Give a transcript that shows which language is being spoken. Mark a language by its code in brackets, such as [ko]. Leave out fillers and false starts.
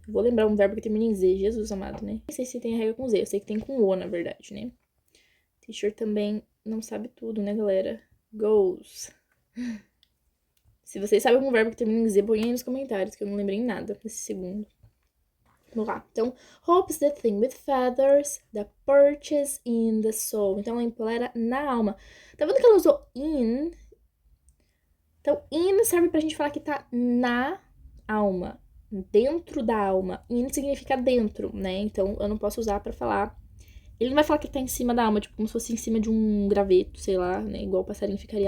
[pt] Vou lembrar um verbo que termina em Z, Jesus amado, né? Nem sei se tem a regra com Z, eu sei que tem com O, na verdade, né? Teacher também não sabe tudo, né, galera? Goes. Se vocês sabem algum verbo que termina em Z, põe aí nos comentários, que eu não lembrei nada nesse segundo. Vamos lá. [en] Então, hope is the thing with feathers that perches in the soul. [pt] Então, ela empolera na alma. Tá vendo que ela usou in? Então, in serve pra gente falar que tá na alma, dentro da alma. In significa dentro, né? Então, eu não posso usar pra falar... Ele não vai falar que tá em cima da alma, tipo, como se fosse em cima de um graveto, sei lá, né? Igual o passarinho ficaria.